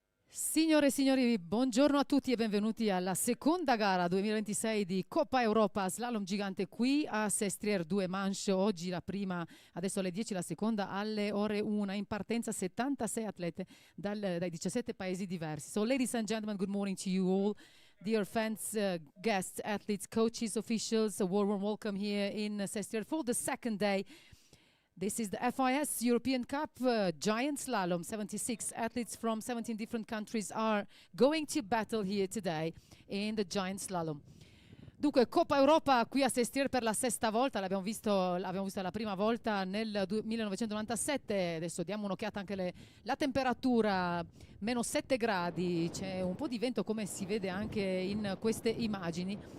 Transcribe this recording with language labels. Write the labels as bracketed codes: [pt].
[it] Signore e signori, buongiorno a tutti e benvenuti alla seconda gara 2026 di Coppa Europa Slalom Gigante qui a Sestriere 2 Manche. Oggi la prima, adesso alle 10 la seconda, alle ore 1. In partenza 76 atlete dai 17 paesi diversi. [en] So ladies and gentlemen, good morning to you all. Dear fans, guests, athletes, coaches, officials, a warm welcome here in Sestriere for the second day. This is the Fis European Cup Giant Slalom. 76 athletes from 17 different countries are going to battle here today in the Giant Slalom. [it] Dunque, Coppa Europa qui a Sestriere per la sesta volta, l'abbiamo vista la prima volta nel 1997, adesso diamo un'occhiata anche la temperatura, meno 7 gradi, c'è un po' di vento come si vede anche in queste immagini.